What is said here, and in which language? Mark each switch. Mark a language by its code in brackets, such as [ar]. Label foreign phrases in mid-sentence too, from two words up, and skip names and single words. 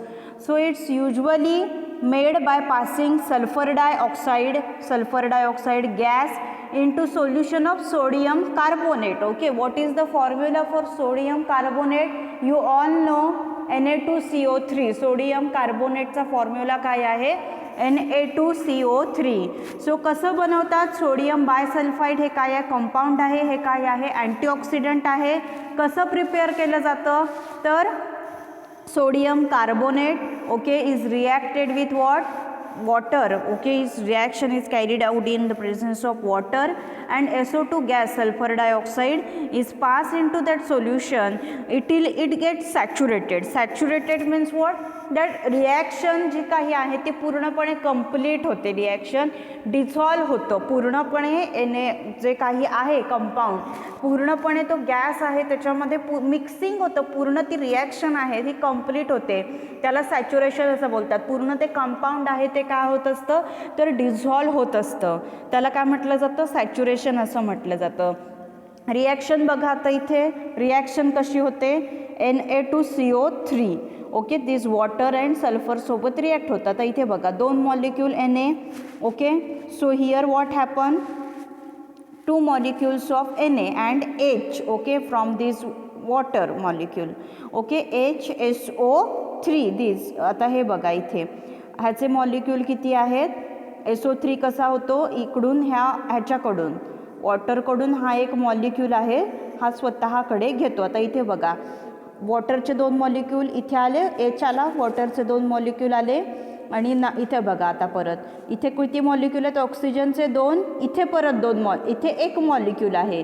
[en] So it's usually made by passing sulfur dioxide gas into solution of sodium carbonate. Okay, what is the formula for sodium carbonate? You all know, Na2CO3. sodium carbonate [mr] चा फॉर्म्युला काय आहे? [en] Na2CO3. [mr] सो कसं बनवतात? [en] sodium bisulfide [mr] हे काय आहे? कंपाऊंड आहे. हे काय आहे? अँटीऑक्सिडंट आहे. कसं प्रिपेअर केलं जातं? तर [en] sodium carbonate, [mr] ओके, [en] is reacted with what? water. Okay, its reaction is carried out in the presence of water and SO2 gas, sulfur dioxide, is passed into that solution till it gets saturated. Saturated means what? That reaction [mr] जी काही आहे ती पूर्णपणे कंप्लीट होते. रिॲक्शन डिझॉल्व होतं पूर्णपणे. जे काही आहे कंपाऊंड पूर्णपणे तो गॅस आहे त्याच्यामध्ये मिक्सिंग होतं. पूर्ण ती रिॲक्शन आहे ती कंप्लीट होते. त्याला सॅच्युरेशन असं बोलतात. पूर्ण ते कंपाऊंड आहे ते काय होत असतं? तर डिझॉल्व होत असतं. त्याला काय म्हटलं जातं? सॅच्युरेशन असं म्हटलं जातं. रिॲक्शन बघा आता इथे रिॲक्शन कशी होते? Na2CO3. ओके, [en] this water and sulfur [mr] सोबत रिॲक्ट होतात. आता इथे बघा दोन मॉलिक्यूल Na. ओके, [en] So here what happen? Two molecules of Na and H. Okay, from this water molecule. Okay, HSO3 this. [mr] आता हे बघा इथे ह्याचे मॉलिक्यूल किती आहेत? SO3 कसा होतो? इकडून ह्याच्याकडून वॉटरकडून हा एक मॉलिक्यूल आहे, हा स्वतःकडे घेतो. आता इथे बघा, वॉटरचे दोन मॉलिक्यूल इथे आले, H आला, वॉटरचे दोन मॉलिक्यूल आले, आणि इथे बघा आता परत इथे किती मॉलिक्यूल आहेत ऑक्सिजनचे 2, इथे परत 2 इथे 1 मॉलिक्यूल आहे.